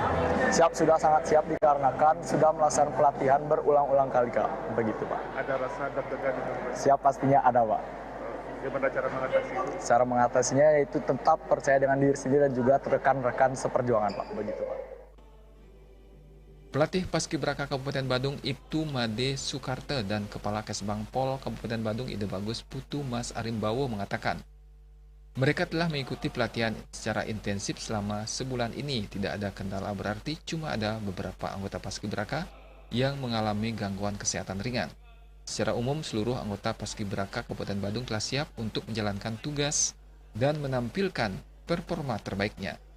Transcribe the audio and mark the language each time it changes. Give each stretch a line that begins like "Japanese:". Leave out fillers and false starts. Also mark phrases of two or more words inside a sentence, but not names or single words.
Indonesian: Siap, sudah sangat siap dikarenakan sudah melaksanakan pelatihan berulang-ulang kali, Kak. Begitu, Pak. Ada rasa deg-degan itu? Siap, pastinya ada, Pak. Gimana cara mengatasi itu? Cara mengatasinya yaitu tetap percaya dengan diri sendiri dan juga rekan-rekan seperjuangan, Pak. Begitu, Pak. Pelatih Paskibraka Kabupaten Badung Ibtu Made Sukarte dan Kepala Kesbang Pol Kabupaten Badung Ide Bagus Putu Mas Arimbawo mengatakan, mereka telah mengikuti pelatihan secara intensif selama sebulan ini. Tidak ada kendala berarti, cuma ada beberapa anggota Paskibraka yang mengalami gangguan kesehatan ringan. Secara umum, seluruh anggota Paskibraka Kabupaten Badung telah siap untuk menjalankan tugas dan menampilkan performa terbaiknya.